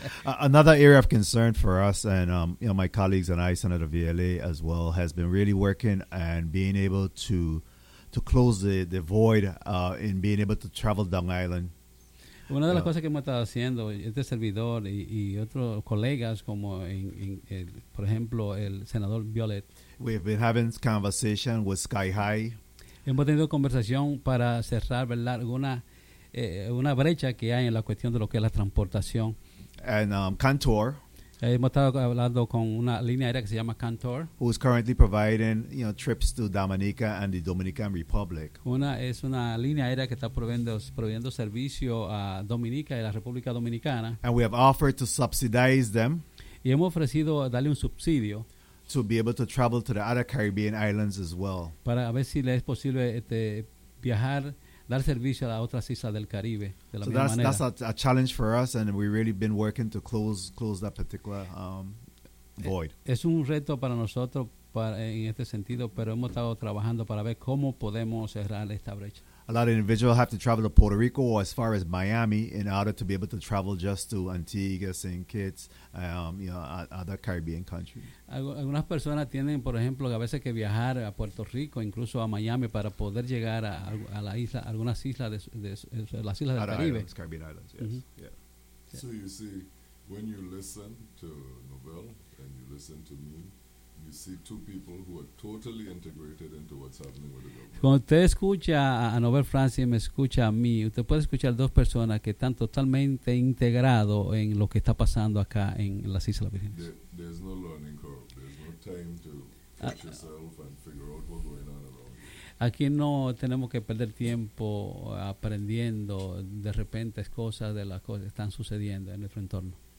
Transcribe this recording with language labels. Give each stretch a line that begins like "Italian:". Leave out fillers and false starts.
English: Another area of concern for us, and you know, my colleagues and I, Senator Viele as well, has been really working and being able to close the void in being able to travel down island.
Spanish: Una de las cosas que hemos estado haciendo, este servidor y otros colegas, como en por ejemplo el senador Violet.
English: We've been having conversation with Sky High.
Spanish: Hemos tenido conversación para cerrar, ¿verdad?, una brecha que hay en la cuestión de lo que es la transportación.
English: And Cantor.
Spanish: Hemos estado hablando con una línea aérea que se llama Cantor,
English: who is currently providing, you know, trips to Dominica and the Dominican Republic.
Spanish: Es una línea aérea que está proveyendo servicio a Dominica y la República Dominicana.
English: And we have offered to subsidize them.
Spanish: Y hemos ofrecido darle un subsidio
English: to be able to travel to the other Caribbean islands as well.
Spanish: Para ver si le es posible viajar, dar servicio a otras islas del Caribe de la misma manera.
English: So that's a challenge for us, and we've really been working to close that particular void.
Spanish: Es un reto para nosotros en este sentido, pero hemos estado trabajando para ver cómo podemos cerrar esta brecha.
English: A lot of individuals have to travel to Puerto Rico or as far as Miami in order to be able to travel just to Antigua, St. Kitts, other Caribbean countries.
Spanish: Algunas personas tienen, por ejemplo, a veces que viajar a Puerto Rico, incluso a Miami, para poder llegar a la isla, algunas islas de las islas del Caribe.
English: Caribbean islands, yes. Mm-hmm. Yeah. So you see, when you listen to Novell and you listen to me, you see two people who are totally integrated into what's happening with the government.
Spanish: Cuando usted escucha a Novell Francis y me escucha a mí, usted puede escuchar dos personas que están totalmente integrados en lo que está pasando acá en las Islas Vírgenes.
English: There's no learning curve. There's no time to catch yourself and figure out what's going on around.
Spanish: Aquí no tenemos que perder tiempo aprendiendo de repente cosas de las cosas que están sucediendo en nuestro entorno.